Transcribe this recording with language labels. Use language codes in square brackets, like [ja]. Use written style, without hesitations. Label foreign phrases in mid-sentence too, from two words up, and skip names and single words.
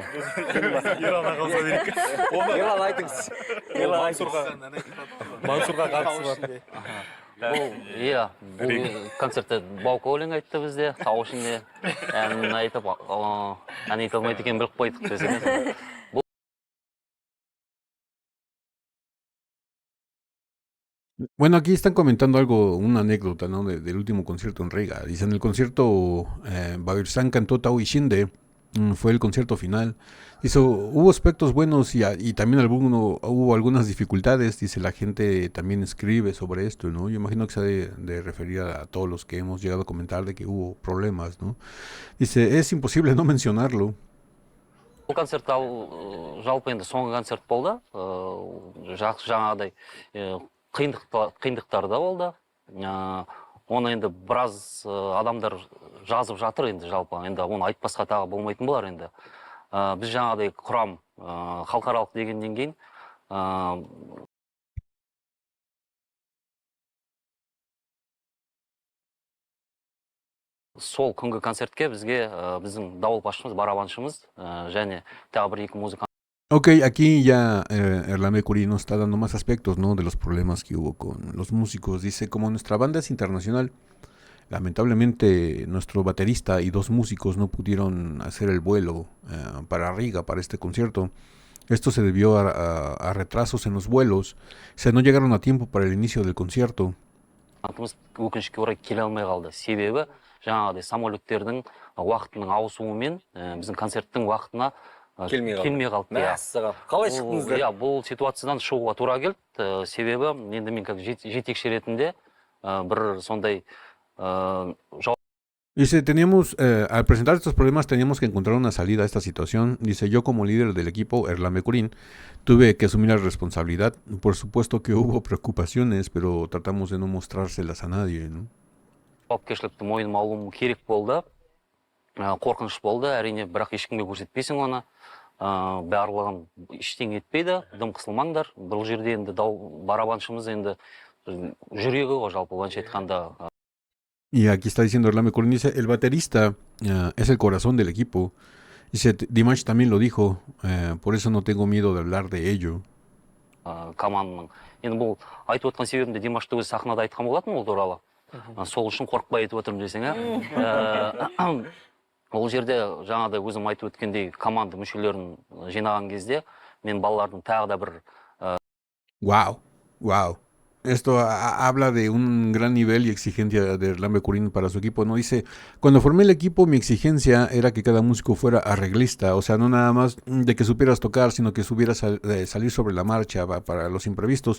[kk] Ерлан қалса берейік. Ерлан айтыңыз. Мансұрға қатысы бар. Иә, бұл концертте Баука өлең айтты бізде, тау ішінде ән айтып, ән айта алмайды екен біліп қойдық десең. [es] Bueno, aquí están comentando algo, una anécdota, ¿no? Del último concierto en Riga. Dicen, el concierto Bavirsan cantó Tao y Shinde, fue el concierto final. Dice, hubo aspectos buenos y también hubo algunas dificultades. Dice, la gente también escribe sobre esto, ¿no? Yo imagino que se ha de referir a todos los que hemos llegado a comentar de que hubo problemas, ¿no? Dice, es imposible no mencionarlo. [kk] Бұл концерт жалпы енді соңғы концерт болды. Жаңағыдай қиындықтар да болды. Оны енді біраз адамдар жазып жатыр енді жалпы. Енді оны айтпасқа тағы болмайтын болар енді. Біз жаңағыдай құрам халықаралық дегеннен кейін сол күнгі концертке бізге біздің дауылпашымыз, барабаншымыз және тағы бір 2 музыкант. [es] Ok, aquí ya Erlan Mercury nos está dando más aspectos, ¿no? De los problemas que hubo con los músicos. Dice, como nuestra banda es internacional, lamentablemente nuestro baterista y 2 músicos no pudieron hacer el vuelo para Riga, para este concierto. Esto se debió a retrasos en los vuelos. O sea, no llegaron a tiempo para el inicio del concierto. [kk] Өкінішке орай келе алмай қалды. Себебі жаңағыдай самолеттердің уақытының ауысуымен біздің концерттің уақытына келмей қалды. Қалай шықтыңыздар? Иә, бұл ситуациядан шығуға тура келді. Себебі енді мен как жетекші ретінде бір сондай [es] Dice, al presentar estos problemas teníamos que encontrar una salida a esta situación. Dice, yo como líder del equipo, Erlan Bekurin, tuve que asumir la responsabilidad. Por supuesto que hubo preocupaciones, pero tratamos de no mostrárselas a nadie, ¿no? [kk] Жауапкершілікті мойныма алуым керек болды. Қорқыныш болды, әрине, бірақ ешкімге көрсетпейсің оны. Барлығын ештеңе етпейді, дым қысылмаңдар. Бұл жерде енді барабаншымыз енді жүрегі ғой жалпы былайша айтқанда. [es] Y aquí está diciendo Erlan Bekurin, dice, el baterista es el corazón del equipo. Dice, Dimash también lo dijo, por eso no tengo miedo de hablar de ello. [kk] Команданың. Енді бұл айтып отқан себебімде Димашты өз сахнада айтқан болатын ол туралы. Сол үшін қорықпай айтып отырмын десең, ол жерде жаңағыдай өзім айтып өткендей команда мүшелерін жинаған кезде мен балалардың тағы да бір Wow. [es] Esto habla de un gran nivel y exigencia de Erlan Bekurin para su equipo, ¿no? Dice, cuando formé el equipo mi exigencia era que cada músico fuera arreglista, o sea, no nada más de que supieras tocar, sino que supieras salir sobre la marcha para los imprevistos.